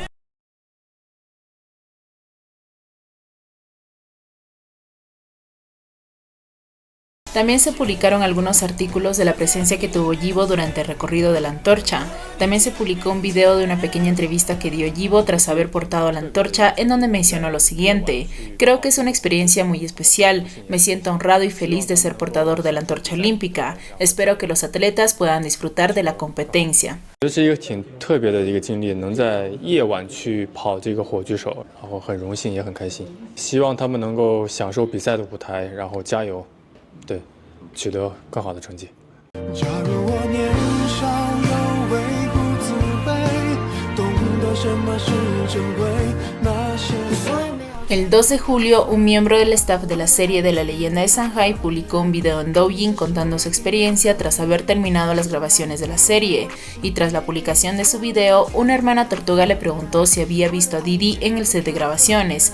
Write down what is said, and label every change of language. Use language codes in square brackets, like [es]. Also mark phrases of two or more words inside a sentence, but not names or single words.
[es] También se publicaron algunos artículos de la presencia que tuvo Yibo durante el recorrido de la antorcha. También se publicó un video de una pequeña entrevista que dio Yibo tras haber portado la antorcha, en donde mencionó lo siguiente: creo que es una experiencia muy especial, me siento honrado y feliz de ser portador de la antorcha olímpica, espero que los atletas puedan disfrutar de la competencia. [zh] 这是一个挺特别的一个经历，能在夜晚去跑这个火炬手，然后很荣幸也很开心，希望他们能够享受比赛的舞台，然后加油，对。取得更好的成绩。假如我年少有为不自卑，懂得什么是珍贵，那些。 [es] El 2 de julio, un miembro del staff de la serie de La Leyenda de Shanghai publicó un video en Douyin contando su experiencia tras haber terminado las grabaciones de la serie, y tras la publicación de su video, una hermana tortuga le preguntó si había visto a Didi en el set de grabaciones.